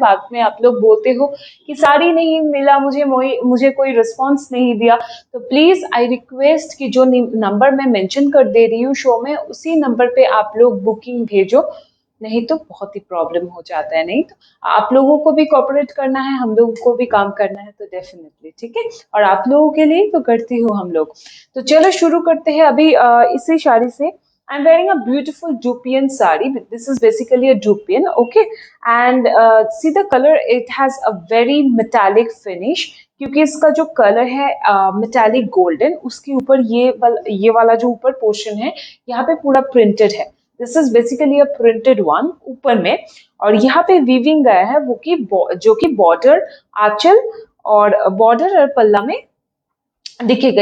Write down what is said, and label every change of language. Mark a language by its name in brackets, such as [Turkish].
[Hindi] बाद में आप लोग बोलते हो कि साड़ी नहीं मिला मुझे कोई रिस्पॉन्स नहीं दिया, तो [English] please I request [Hindi] कि जो नंबर मैं मेंशन कर दे रही हूँ शो में, उसी नंबर पे आप लोग बुकिंग भेजो, नहीं तो बहुत ही प्रॉब्लम हो जाता है। नहीं तो आप लोगों को भी कोऑपरेट करना है, हम लोगों को भी काम करना है, तो डेफिनेटली, ठीक है? और आप लोगों के लिए तो करती हूँ हम लोग। तो चलो शुरू करते हैं अभी इसी साड़ी से। [English] I'm wearing a beautiful Dupian sari. This is basically a Dupian, okay? And see the color, it has a very metallic finish, [Hindi] क्योंकि इसका जो कलर है मेटालिक गोल्डन, उसके ऊपर ये वाला जो ऊपर पोर्शन है यहाँ पे पूरा प्रिंटेड है। [English] this is basically a printed one [Hindi] ऊपर में, और यहाँ पे वीविंग गया है वो कि जो कि बॉर्डर, आंचल और पल्ला में दिखेगा।